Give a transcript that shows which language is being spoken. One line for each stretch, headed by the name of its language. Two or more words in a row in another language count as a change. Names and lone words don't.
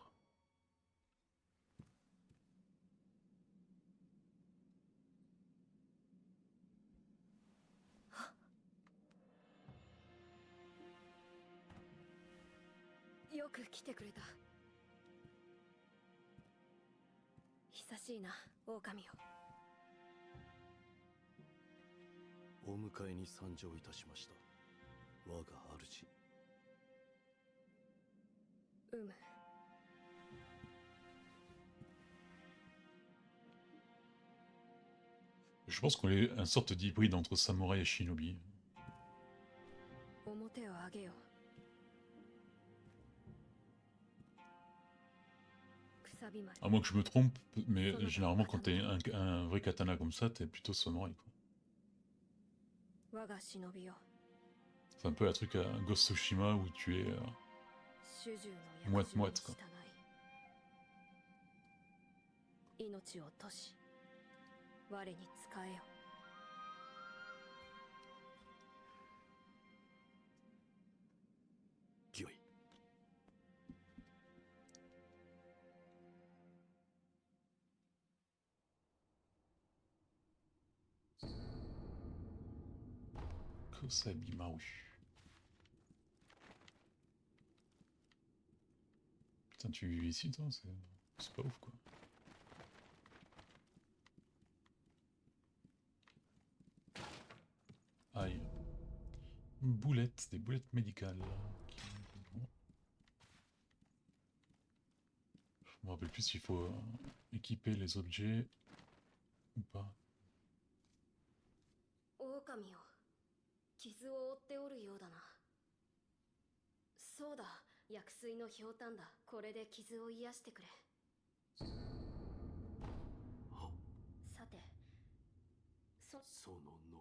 Japanese: よく来てくれた。久しいな、狼よ。お迎えに参上いたしました。我が主。
French: Je pense qu'on est une sorte d'hybride entre samouraï et shinobi.
Japanese: 表を上げよ。
French: À moins que je me trompe, mais généralement quand t'es un vrai katana comme ça, t'es plutôt samouraï, quoi.
Japanese: 我が忍びよ。
French: C'est un peu un truc à Ghost of Tsushima où tu es
Japanese: 主従の
French: moite-moite
Japanese: 約
French: quoi.
Japanese: 束に従い命を賭し我に仕えよ。御意。
French: Kosabi Maru. Putain, tu vis ici toi? C'est pas ouf quoi. Aïe. Boulettes, des boulettes médicales. Je me rappelle plus s'il faut équiper les objets ou pas.
Japanese: 狼よ、傷を負っておるようだな。そうだ、薬水のひょうたんだ。これで傷を癒してくれ。は、さて、そのの、